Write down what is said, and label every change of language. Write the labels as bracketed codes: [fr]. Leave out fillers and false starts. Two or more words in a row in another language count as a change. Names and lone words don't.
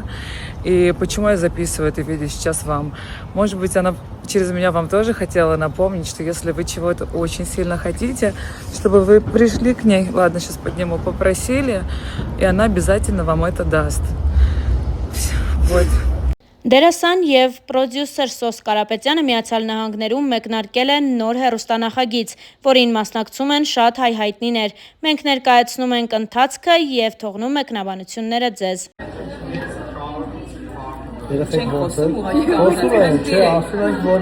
[ru] И почему я записываю это видео сейчас вам? Может быть, она через меня вам тоже хотела напомнить, что если вы чего-то очень сильно хотите, чтобы вы пришли к ней, ладно, сейчас подниму, попросили, и она обязательно вам это даст. Вот. [hy] Դերասան եւ պրոդյուսեր Սոս Կարապետյանը Միացյալ Նահանգներում մեկնարկել են նոր հեռուստանախագիծ, որին մասնակցում են շատ հայհայտնիներ։ Մենք ներկայացնում ենք ընթացքը եւ թողնում մեկնաբանությունները ձեզ։ Երեխեք ոնց է։ Խոսում են, չէ, ասում ենք, որ